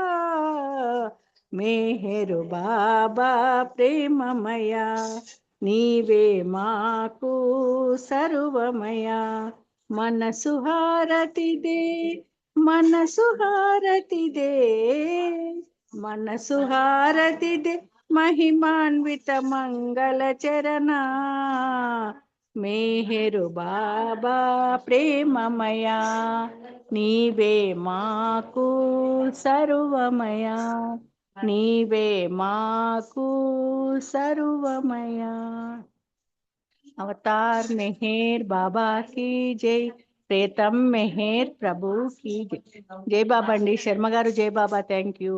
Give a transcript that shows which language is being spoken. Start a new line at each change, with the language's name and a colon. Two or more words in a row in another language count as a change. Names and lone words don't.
Telugu: మెహరు బాబా ప్రేమమయా నీవే మాకు సర్వమయా మనసు హారతి దే మనసు హారతి దే మనసు హారతి దే
Sanskrit: महिमान्वित मंगल चरणा
Telugu: మెహరు బాబా ప్రేమమయా నీవే మాకు సర్వమయా నీవే మాకు సర్వమయా
Hindi: अवतार मेहर बाबा की जय प्रेतम मेहर प्रभु की जय जय बाबा अंडी शर्मा गारू जय बाबा
English: thank you